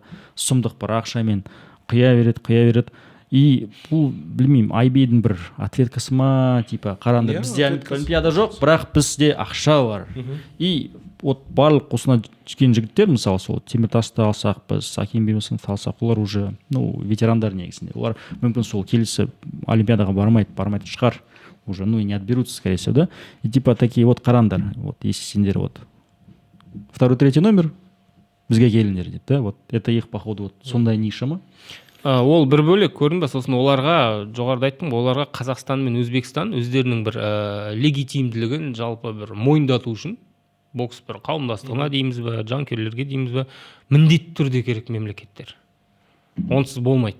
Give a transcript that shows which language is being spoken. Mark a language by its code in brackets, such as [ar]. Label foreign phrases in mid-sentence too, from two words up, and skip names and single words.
[kk] Сұмдық бір ақшамен құя береді. И бұл, білмеймін, IBA-дің бір ответкасы ма, типа, қараңдар, бізде олимпиада жоқ, бірақ бізде ақша бар. [ru] И вот [kk] барлық осына түскен жігіттер, мысалы сол Теміртасты алсақ, біз Аким Бемесовты алсақ, олар уже, ветерандар негізінде. Олар мүмкін сол келесі олимпиадаға бармайтын шығар. [ru] Уже, и не отберутся, скорее всего, да? И типа такие вот қарандар, вот, если сендер вот второй, третий номер [kk] бізге келіңдер дейді, [ru] да? Вот это их, походу, вот [kk] сондай ниша ма? Ол бір бөлек көрінбе, сосын оларға, жоғарыда айттым, оларға Қазақстан мен Өзбекстан өздерінің бір легитимділігін жалпы бір мойындату үшін, бокс бір қауымдастығына дейміз бе, жанкүйерлерге дейміз бе, міндетті түрде керек мемлекеттер. Онсыз болмайды.